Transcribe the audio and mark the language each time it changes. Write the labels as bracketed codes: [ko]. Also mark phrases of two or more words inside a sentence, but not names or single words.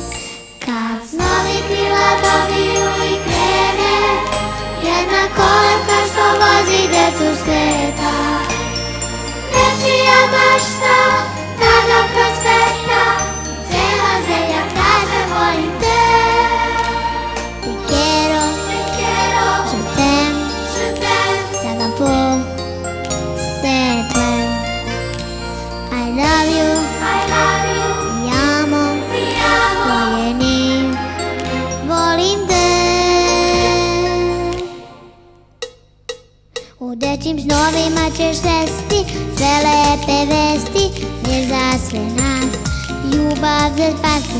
[sr] Kad snovi krila dobiju i krene jedna kolevka što vozi decu sveta, nečija mašta tada prosveta, cela zemlja kaže volim te. [es] Te quiero, [fr] je t'aime, ça va pour c'est toi. [en] I love you, [it] ti amo, [sr] voljeni, volim te. U dečim snovima ćeš sesti sve lepe vesti, jer za sve nas ljubav za spasti.